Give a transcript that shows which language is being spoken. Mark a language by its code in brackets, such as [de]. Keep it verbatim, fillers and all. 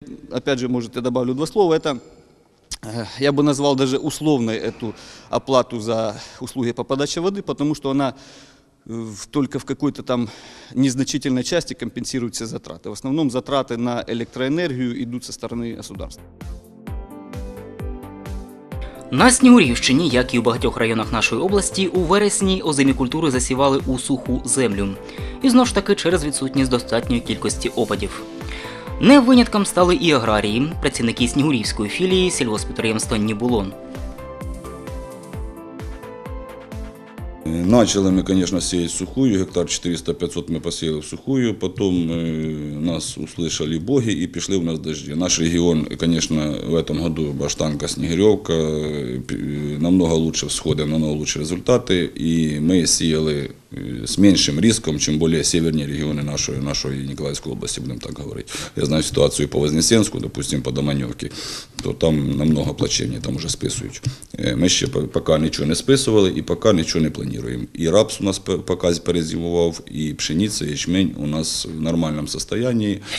[ru] Опять же, может, я добавлю два слова, это э, я бы назвал даже условной эту оплату за услуги по подаче воды, потому что она В, только в какой-то там незначительной части компенсируют все затраты. В основном затраты на электроэнергию идут со стороны государства. [uk] На Снігурівщині, як і у багатьох районах нашої області, у вересні озимі культури засівали у суху землю. І знов ж таки через відсутність достатньої кількості опадів. Не винятком стали і аграрії, працівники Снігурівської філії сільгосппідприємства «Нібулон». [ru] Начали мы, конечно, сеять сухую, гектар четыреста-пятьсот мы посеяли в сухую, потом нас услышали боги и пошли у нас дожди. Наш регион, конечно, в этом году Баштанка, Снегиревка, намного лучше всходы, намного лучше результаты, и мы сеяли с меньшим риском, чем более северные регионы нашей, нашей Николаевской области, будем так говорить. Я знаю ситуацию по Вознесенску, допустим, по Доманевке, то там намного плачевнее, там уже [uk] списують. Ми ще поки нічого не списували і поки нічого не плануємо. І рапс у нас поки перезимував, і пшениця, і ячмень у нас в нормальному стані.